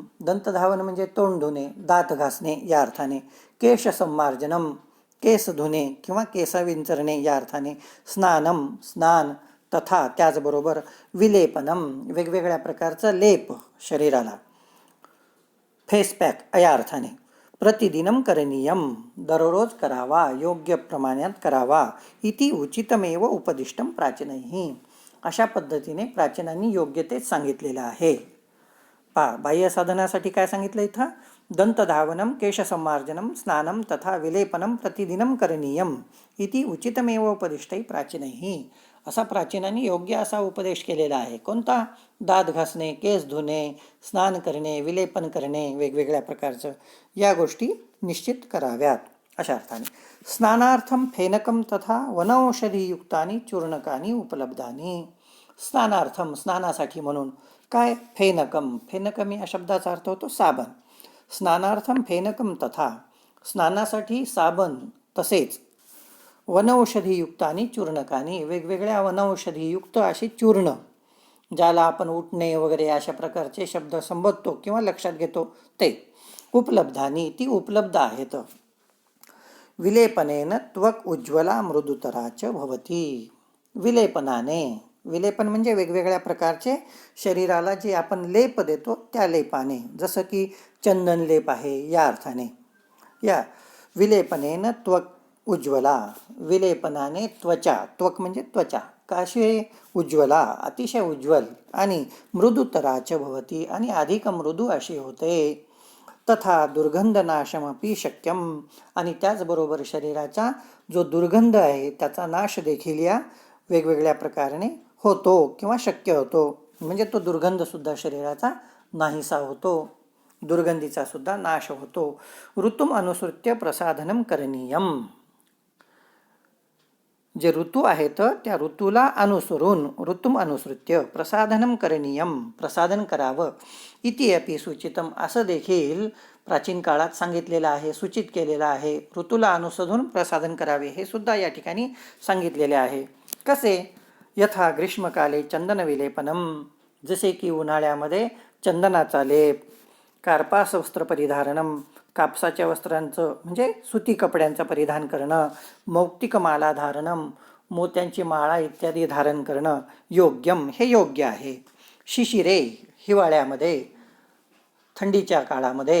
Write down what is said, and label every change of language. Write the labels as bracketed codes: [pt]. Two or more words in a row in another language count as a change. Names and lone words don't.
[mr] दंतधावन म्हणजे तोंड धुणे, दात घासणे या अर्थाने. [sa] केश संमार्जनम, [mr] केस धुणे किंवा केस विंचरणे या अर्थाने. [sa] स्नानम, स्नान. [mr] तथा त्याचबरोबर विलेपनम, वेगवेगळ्या प्रकारचा लेप शरीराला, [en] face pack [mr] या अर्थाने. [sa] प्रतिदिनम करणीयम, [mr] दररोज करावा, योग्य प्रमाणात करावा. [sa] इति उचितमेव उपदिष्टम प्राचीनैः. [mr] अशा पद्धतीने प्राचीनांनी योग्य तेच सांगितलेलं आहे. बाह्य साधनासाठी काय सांगितलं इथं? [sa] दंतधावनम, केशसंमार्जनम, स्नानम तथा विलेपनम प्रतिदिनम करणीयम इति उचितमेव उपदिष्टै प्राचीनैः. [mr] असा प्राचीनांनी योग्य असा उपदेश केलेला आहे. कोणता? दात घासणे, केस धुणे, स्नान करणे, विलेपन करणे, वेगवेगळ्या प्रकारचं या गोष्टी निश्चित कराव्यात अशा अर्थाने. [sa] स्नानार्थम फेनकम तथा वनौषधीयुक्तानि चूर्णकानि उपलब्धानि. स्नानार्थम, [mr] स्नानासाठी म्हणून काय? फेनकम. फेनकम या शब्दाचा अर्थ होतो साबण. [sa] स्नानार्थम फेनकम तथा, [mr] स्नानासाठी साबण, तसेच वनौषधीयुक्त आणि चूर्णकानी, वेगवेगळ्या वनौषधीयुक्त अशी चूर्ण, ज्याला आपण उठणे वगैरे अशा प्रकारचे शब्द संबोधतो किंवा लक्षात घेतो ते. उपलब्धानी, ती उपलब्ध आहेत. [sa] विलेपनेन त्वक उज्ज्वला मृदुतराच भवती. [mr] विलेपनाने, विलेपन म्हणजे वेगवेगळ्या प्रकारचे शरीराला जे आपण लेप देतो त्या लेपाने, जसं की चंदन लेप आहे या अर्थाने. [sa] या विलेपनेन त्वक उज्ज्वला, [mr] विलेपनाने त्वचा, त्वक म्हणजे त्वचा, काशी उज्ज्वला, अतिशय उज्ज्वल, आणि [sa] मृदुतराच भवती, [mr] आणि अधिक मृदू अशी होते. [sa] तथा दुर्गंधनाशमपि शक्यम, [mr] आणि त्याचबरोबर शरीराचा जो दुर्गंध आहे त्याचा नाश देखील या वेगवेगळ्या प्रकाराने होतो किंवा शक्य होतो. म्हणजे तो दुर्गंधसुद्धा शरीराचा नाहीसा होतो, दुर्गंधीचा सुद्धा नाश होतो. [sa] ऋतुम अनुसृत्य प्रसाधनम करणीयम, [mr] जे ऋतू आहेत त्या ऋतूला अनुसरून, [sa] ऋतुम अनुसृत्य प्रसाधनम करणीयम, [mr] प्रसाधन करावं. [sa] इति अपि सूचितम, [mr] असं देखील प्राचीन काळात सांगितलेलं आहे, सूचित केलेलं आहे. ऋतूला अनुसरून प्रसाधन करावे हे सुद्धा या ठिकाणी सांगितलेले आहे. कसे? [sa] यथा ग्रीष्मकाले चंदनविलेपनम, [mr] जसे की उन्हाळ्यामध्ये चंदनाचा लेप. [sa] कार्पास वस्त्र परिधारणम, [mr] कापसाच्या वस्त्रांचं म्हणजे सुती कपड्यांचं परिधान करणं. [sa] मौक्तिकमाला धारणम, [mr] मोत्यांची माळा इत्यादी धारण करणं. योग्यम, हे योग्य आहे. शिशिरे, हिवाळ्यामध्ये, थंडीच्या काळामध्ये.